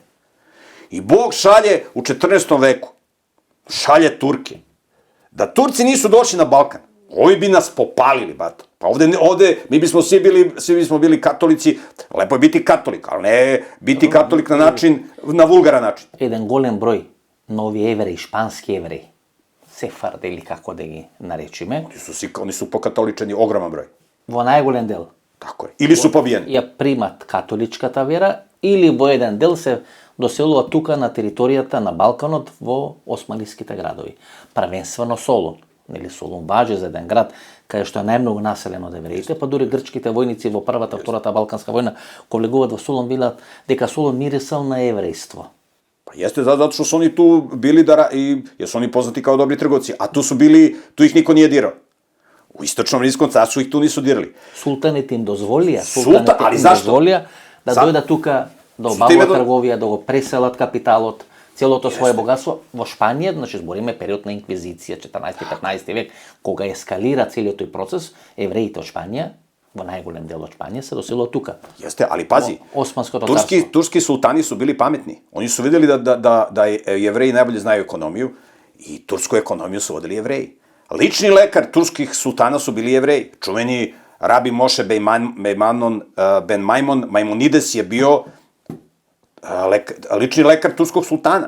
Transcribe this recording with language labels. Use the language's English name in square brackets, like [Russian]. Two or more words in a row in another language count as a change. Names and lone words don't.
[Serbian] I Bog šalje u 14. veku, šalje Turke. Da Turci nisu došli na Balkan, ovi bi nas popalili, bato. Pa ovde, mi bismo svi bismo bili katolici, lepo je biti katolik, ali ne biti katolik na način, na vulgaran način. [Macedonian] Еден голем број нови евреи, шпански евреи, сефарди или како да ги наречиме. [Serbian] Oni su pokatoličeni, ogroman broj. [Macedonian] Во најголем дел. [Serbian] Tako je. Ili su pobijeni. [Macedonian] Ја примат католичката вера, или во еден дел се доселува тука на територијата на Балканот во османлиските градови. Првенствено Солун. Нели Солун важи за еден град кај што е најмногу населен од евреите, па дури грчките војници во првата, втората Балканска војна, кога влегуваат во Солун, билат дека Солун мирисал на еврејство. [Serbian] Pa jeste, zato što su oni tu bili jer su oni poznati kao dobri trgovci, a tu ih niko nije dirao. U istočnom rimskom carstvu ih tu nisu dirali. [Macedonian] Султаните им дозволија, да дојдат тука, да обават трговија, да го преселат капиталот, целото свое богатство во Шпанија, значи збориме период на инквизиција, 14-15 век, кога ескалира целиот тој процес, евреите од Шпанија, во најголем дел од Шпанија, се доселува тука. [Serbian] Jeste, ali pazi, [Macedonian] Османското царство. [Serbian] turski sultani su bili pametni. Oni su videli da jevreji najbolje znaju ekonomiju i tursku ekonomiju su vodili jevreji. Lični lekar turskih sultana su bili jevreji. Čuveni rabi Moše ben Maimonides je bio lični lekar turskog sultana.